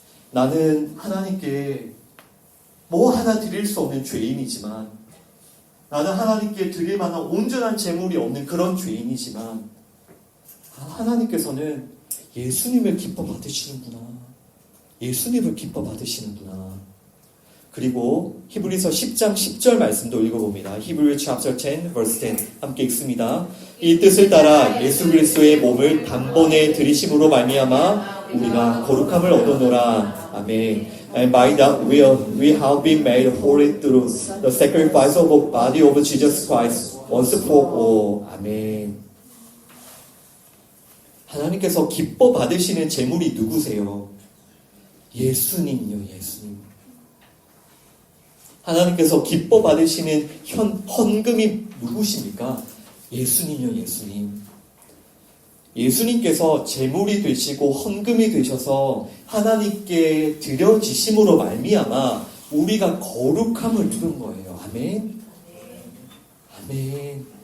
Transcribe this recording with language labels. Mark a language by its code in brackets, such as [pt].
[ko] 나는 하나님께 뭐 하나 드릴 수 없는 죄인이지만, 나는 하나님께 드릴 만한 온전한 재물이 없는 그런 죄인이지만, 하나님께서는 예수님을 기뻐 받으시는구나. 예수님을 기뻐 받으시는구나. 그리고 히브리서 10장 10절 말씀도 읽어봅니다. [en] Hebrew chapter 10 verse 10 [ko] 함께 읽습니다. 이 뜻을 따라 예수 그리스도의 몸을 단번에 들이심으로 말미암아 우리가 거룩함을 얻어노라. 아멘. [en] And by that will we have been made holy through the sacrifice of the body of Jesus Christ once for all. [ko] 아멘. 하나님께서 기뻐 받으시는 제물이 누구세요? 예수님요, 예수님. 하나님께서 기뻐 받으시는 헌금이 누구십니까? 예수님요, 예수님. 예수님께서 제물이 되시고 헌금이 되셔서 하나님께 드려지심으로 말미암아 우리가 거룩함을 입은 거예요. 아멘. 아멘.